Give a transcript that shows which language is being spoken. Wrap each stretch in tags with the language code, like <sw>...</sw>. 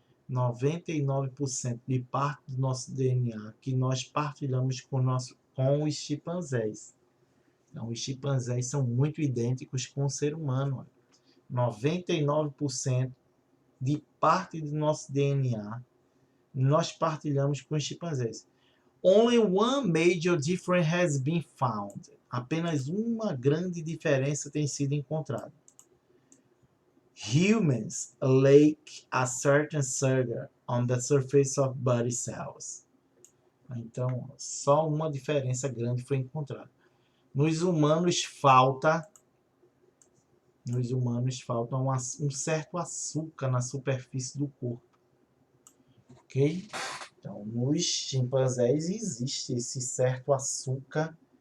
<pt>99% de parte do nosso DNA que nós partilhamos com os chimpanzés. Então, os chimpanzés são muito idênticos com o ser humano. 99% de parte do nosso DNA nós partilhamos com os chimpanzés.</pt> <en>Only one major difference has been found.</en> <pt>Apenas uma grande diferença tem sido encontrada.</pt> <en>Humans lack a certain sugar on the surface of body cells.</en> <pt>Então, só uma diferença grande foi encontrada. Nos humanos falta um certo açúcar na superfície do corpo. Ok? Então, nos chimpanzés existe esse certo açúcar</pt>